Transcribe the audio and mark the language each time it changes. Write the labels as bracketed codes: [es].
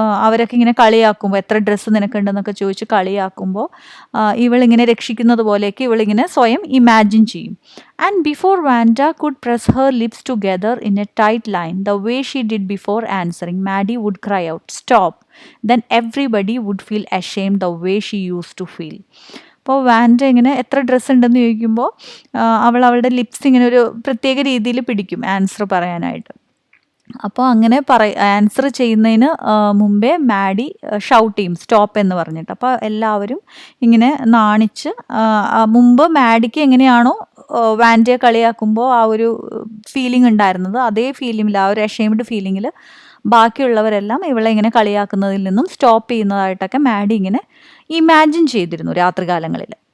[ml] അവരൊക്കെ ഇങ്ങനെ കളിയാക്കുമ്പോൾ എത്ര ഡ്രസ്സ് നിനക്കുണ്ടെന്നൊക്കെ ചോദിച്ച് കളിയാക്കുമ്പോൾ ഇവളിങ്ങനെ രക്ഷിക്കുന്നത് പോലെയൊക്കെ ഇവളിങ്ങനെ സ്വയം ഇമാജിൻ ചെയ്യും. [en] And before Vanda could press her lips together in a tight line, the way she did before answering, Maddie would cry out, "Stop!" Then everybody would feel ashamed the way she used to feel. [ml] അപ്പോൾ Wanda ഇങ്ങനെ എത്ര dress ഉണ്ടെന്ന് ചോദിക്കുമ്പോൾ അവളുടെ lips ഇങ്ങനെ ഒരു പ്രത്യേക രീതിയിൽ പിടിക്കും ആൻസർ പറയാനായിട്ട്. അപ്പോൾ അങ്ങനെ ആൻസർ ചെയ്യുന്നതിന് മുമ്പേ മാഡി ഷൗട്ട് ചെയ്യും സ്റ്റോപ്പ് എന്ന് പറഞ്ഞിട്ട്. അപ്പോൾ എല്ലാവരും ഇങ്ങനെ നാണിച്ച് മുമ്പ് മാഡിക്ക് എങ്ങനെയാണോ വാൻഡയെ കളിയാക്കുമ്പോൾ ആ ഒരു ഫീലിംഗ് ഉണ്ടായിരുന്നത്, അതേ ഫീലിംഗിൽ ആ ഒരു അഷെയിംഡ് ഫീലിംഗിൽ ബാക്കിയുള്ളവരെല്ലാം ഇവളെ ഇങ്ങനെ കളിയാക്കുന്നതിൽ നിന്നും സ്റ്റോപ്പ് ചെയ്യുന്നതായിട്ടൊക്കെ മാഡി ഇങ്ങനെ ഇമാജിൻ ചെയ്തിരുന്നു രാത്രികാലങ്ങളിൽ.